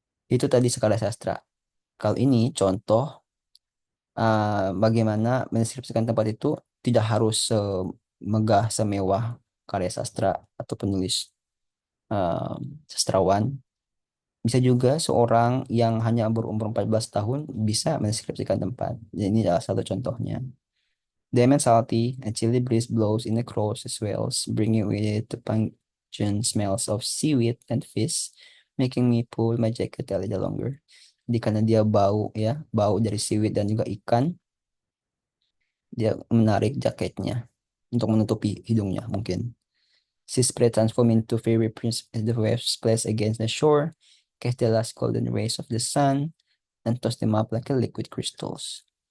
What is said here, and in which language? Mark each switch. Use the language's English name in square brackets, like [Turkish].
[Indonesian] Itu tadi skala sastra. Kalau ini contoh bagaimana mendeskripsikan tempat itu tidak harus semegah, semewah karya sastra atau penulis sastrawan. Bisa juga seorang yang hanya berumur 14 tahun bisa mendeskripsikan tempat. Jadi ini adalah satu contohnya. [English] The immense salty and chilly breeze blows in across the swells, bringing with it the pungent smells of seaweed and fish, making me pull my jacket a little longer. [Indonesian] Jadi karena dia bau ya, bau dari seaweed dan juga ikan, dia menarik jaketnya untuk menutupi hidungnya mungkin. [English] Sea spray transform into fairy prince as the waves splash against the shore, catch the last golden rays of the sun, and toss them up like a liquid crystals.